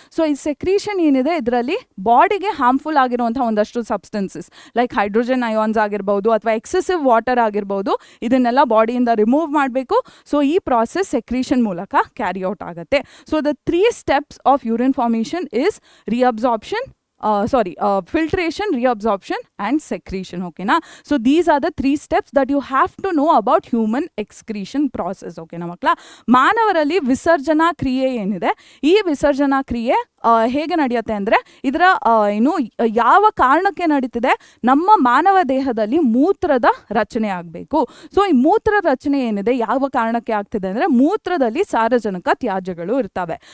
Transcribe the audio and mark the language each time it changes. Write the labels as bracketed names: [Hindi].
[Kannada] So ಈ secretion ಏನಿದೆ ಇದರಲ್ಲಿ ಬಾಡಿಗೆ ಹಾರ್ಮ್ಫುಲ್ ಆಗಿರುವಂಥ ಒಂದಷ್ಟು ಸಬ್ಸ್ಟೆನ್ಸಸ್ ಲೈಕ್ ಹೈಡ್ರೋಜನ್ ಅಯಾನ್ಸ್ ಆಗಿರ್ಬೋದು ಅಥವಾ ಎಕ್ಸೆಸಿವ್ ವಾಟರ್ ಆಗಿರ್ಬೋದು, ಇದನ್ನೆಲ್ಲ ಬಾಡಿಯಿಂದ ರಿಮೂವ್ ಮಾಡಬೇಕು. ಸೊ ಈ ಪ್ರಾಸೆಸ್ [English] secretion [Kannada] ಮೂಲಕ [English] carry out [Kannada] ಆಗುತ್ತೆ. [English] So the 3 steps of urine formation is reabsorption, filtration, reabsorption and secretion. Okay na? So these are the 3 steps that you have to know about human excretion process. Okay na makla? [Kannada] ಮಾನವರಲ್ಲಿ ವಿಸರ್ಜನಾ ಕ್ರಿಯೆ ಏನಿದೆ, ಈ ವಿಸರ್ಜನಾ ಕ್ರಿಯೆ ಹೇಗೆ ನಡೆಯುತ್ತೆ ಅಂದರೆ ಇದರ ಯಾವ ಕಾರಣಕ್ಕೆ ನಡೀತಿದೆ, ನಮ್ಮ ಮಾನವ ದೇಹದಲ್ಲಿ ಮೂತ್ರದ ರಚನೆ ಆಗಬೇಕು. ಸೊ ಈ ಮೂತ್ರ ರಚನೆ ಏನಿದೆ ಯಾವ ಕಾರಣಕ್ಕೆ ಆಗ್ತಿದೆ ಅಂದರೆ ಮೂತ್ರದಲ್ಲಿ ಸಾರಜನಕ ತ್ಯಾಜ್ಯಗಳು ಇರ್ತವೆ.